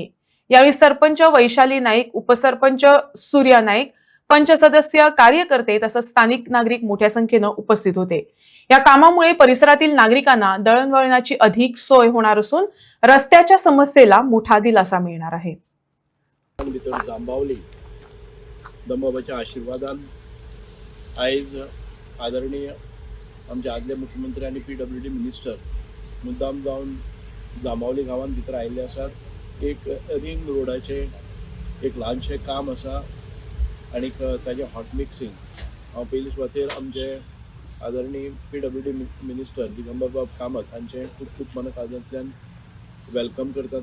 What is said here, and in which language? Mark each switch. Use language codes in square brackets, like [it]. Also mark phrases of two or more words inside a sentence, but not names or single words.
[mr] यावेळी सरपंच वैशाली नाईक, उपसरपंच सूर्या नाईक, पंच सदस्य, कार्यकर्ते तसंच स्थानिक नागरिक मोठ्या संख्येने उपस्थित होते। या कामामुळे परिसरातील नागरिकांना दळणवळणाची अधिक सोय होणार असून रस्त्याच्या समस्येला मोठा दिलासा मिळणार आहे। [kok] जांभवली दंबाबाच्या आशीर्वादान आयज आदरणीय आमचे आदले मुख्यमंत्री आणि [en] PWD minister [kok] मुद्दाम जावन जांभवली गांवांत भितर आयिल्ले आसात। एक रिंग रोडाचे एक ल्हानशें काम आसा आणि ताजे [en] hot mixing [kok] हांव पयली सुवातेर आमचे आदरणीय [en] PWD minister [kok] दिगंबर कामत हांचे खूब खूब मनांतल्यान वेलकम करता।